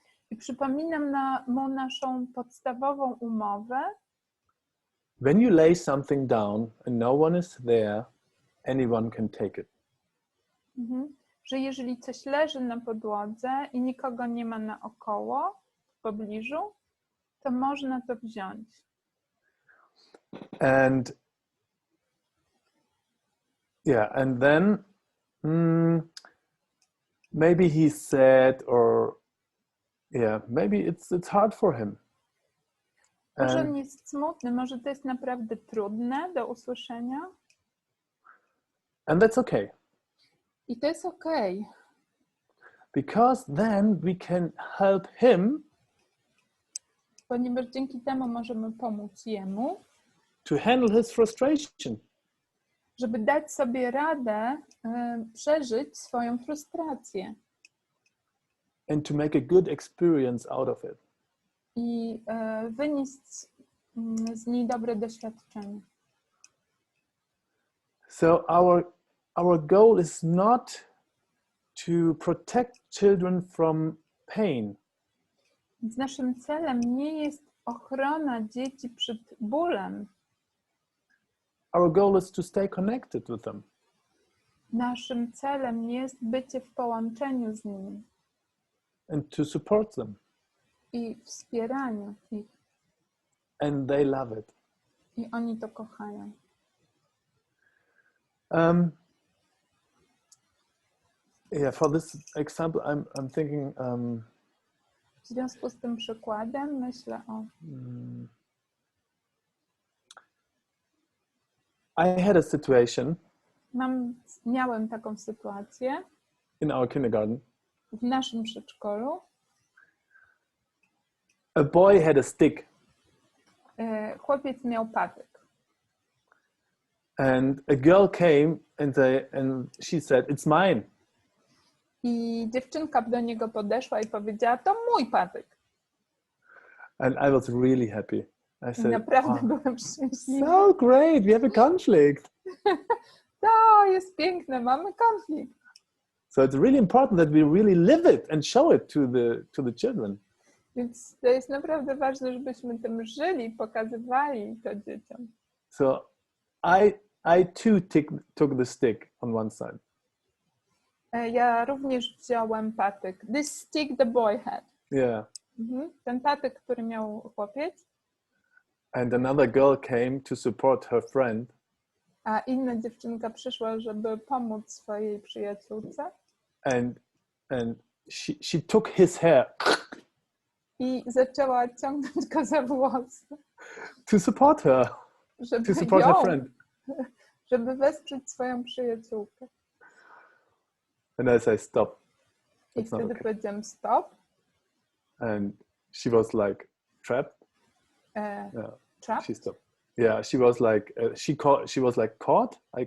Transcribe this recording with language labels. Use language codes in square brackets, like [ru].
[pl] I przypominam mu naszą podstawową umowę. [en] When you lay something down and no one is there, anyone can take it. [pl] Że jeżeli coś leży na podłodze i nikogo nie ma naokoło, w pobliżu, to można to wziąć. [en] And and then maybe he's sad, or maybe it's hard for him. [pl] Może on jest smutny, może to jest naprawdę trudne do usłyszenia. [en] And that's okay. [pl] I to jest okej. [en] Because then we can help him, [pl] ponieważ dzięki temu możemy pomóc jemu, [en] to handle his frustration. [pl] Żeby dać sobie radę przeżyć swoją frustrację. [en] And to make a good experience out of it. [pl] I wynieść z niej dobre doświadczenie. [en] So our goal is not to protect children from pain. [pl] Więc naszym celem nie jest ochrona dzieci przed bólem. [en] Our goal is to stay connected with them. [pl] Naszym celem jest bycie w połączeniu z nimi. [en] And to support them. [pl] I wspieraniu ich. [en] And they love it. [pl] I oni to kochają. [en] For this example, I'm thinking. [pl] W związku z tym przykładem myślę o. [en] I had a situation. [pl] Miałem taką sytuację. [en] In our kindergarten. [pl] W naszym przedszkolu. [en] A boy had a stick. [pl] Chłopiec miał patyk. [en] And a girl came and she said, "It's mine." [pl] I dziewczynka do niego podeszła i powiedziała, to mój patyk. [en] And I was really happy. I said, [pl] naprawdę byłem szczęśliwy. [en] So great, we have a conflict. [pl] To jest piękne, mamy konflikt. [en] So it's really important that we really live it and show it to the children. [pl] Więc to jest naprawdę ważne, żebyśmy tym żyli, pokazywali to dzieciom. [en] So I too took the stick on one side. [pl] Ja również wziąłem patyk. [en] This stick the boy had. Yeah. [pl] Ten patyk, który miał chłopiec. [en] And another girl came to support her friend. [pl] A inna dziewczynka przyszła, żeby pomóc swojej przyjaciółce. [en] And she took his hair. [pl] I zaczęła ciągnąć go za włosy. [en] To support her. To support her friend. [pl] Żeby wesprzeć swoją przyjaciółkę. [en] And I say stop. [pl] I wtedy powiedziałem stop. [en] And she was like trapped. Trapped? She stopped. Yeah, she was like she was like caught.